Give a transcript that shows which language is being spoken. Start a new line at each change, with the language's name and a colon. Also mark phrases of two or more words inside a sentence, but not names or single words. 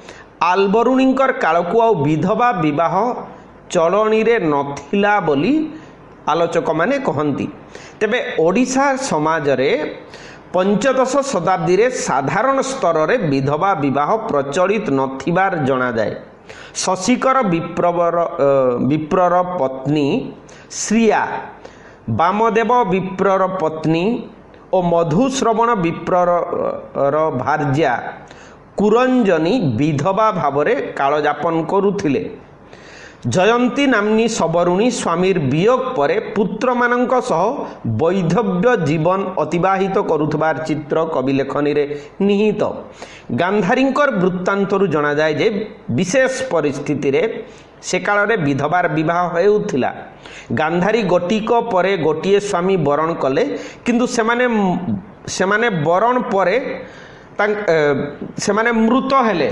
Odia: ଆଲବେରୁଣୀଙ୍କର କାଳକୁ ଆ ବିଧବା ବିବାହ ଚଳଣୀ ରେ ନଥିଲା ବୋଲି ଆଲୋଚକ ମାନେ କହନ୍ତି। ତେବେ ଓଡ଼ିଶା ସମାଜ ରେ ପଞ୍ଚଦଶ ଶତାବ୍ଦୀ ରେ ସାଧାରଣ ସ୍ତର ରେ ବିଧବା ବିବାହ ପ୍ରଚଳିତ ନଥିବାର ଜଣା ଯାଏ। ଶଶିକର ବିପ୍ରର ପତ୍ନୀ ଶ୍ରିୟା, ବାମଦେବ ବିପ୍ରର ପତ୍ନୀ ଓ ମଧୁଶ୍ରବଣ ବିପ୍ରର ଭାର୍ଯ୍ୟା କୁରଞ୍ଜନୀ ବିଧବା ଭାବରେ କାଳଯାପନ କରୁଥିଲେ। ଜୟନ୍ତୀ ନାମ୍ନୀ ଶବରୁଣୀ ସ୍ୱାମୀର ବିୟୋଗ ପରେ ପୁତ୍ର ମାନଙ୍କ ସହ ବୈଧବ୍ୟ ଜୀବନ ଅତିବାହିତ କରୁଥିବାର ଚିତ୍ର କବି ଲେଖନୀ ରେ ନିହିତ। ଗାନ୍ଧାରୀଙ୍କର ବୃତ୍ତାନ୍ତରୁ ଜଣା ଯାଏ ଯେ ବିଶେଷ ପରିସ୍ଥିତି ରେ ସେ କାଳ ରେ ବିଧବାର ବିବାହ ହେଉଥିଲା। ଗାନ୍ଧାରୀ ଗୋଟିକ ପରେ ଗୋଟିଏ ସ୍ୱାମୀ ବରଣ କଲେ, କିନ୍ତୁ ସେମାନେ ବରଣ ପରେ ସେମାନେ ମୃତ ହେଲେ।